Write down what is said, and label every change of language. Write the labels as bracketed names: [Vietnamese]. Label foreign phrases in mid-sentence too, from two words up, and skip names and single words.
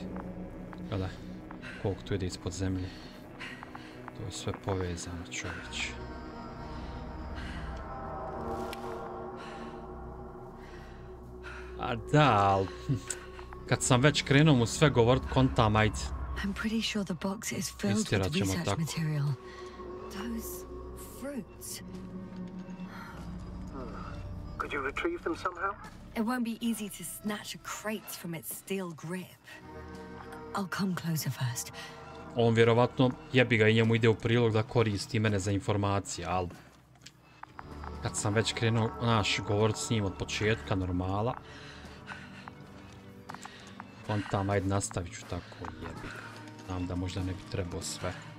[Bosnian] Gledaj, koliko tu ide ispod zemlje. To je sve povezano, čovječe. A da, ali kad sam već krenuo mu sve govorit, kontam, ajde. [English] I'm pretty sure the box is filled with [Bosnian] Istjerat ćemo [English] research [Bosnian] tako. [English] material. Those fruits. Could you retrieve them somehow? It won't be easy to snatch a crate from its steel grip. I'll come closer first. [Bosnian] On vjerovatno, jebi ga i njemu ide u prilog da koristi mene za informacije, ali kad sam već krenuo, govorit s njim od početka, normala. Kontam, ajde nastavit ću tako, jebi ga. Znam da možda ne bi trebao sve.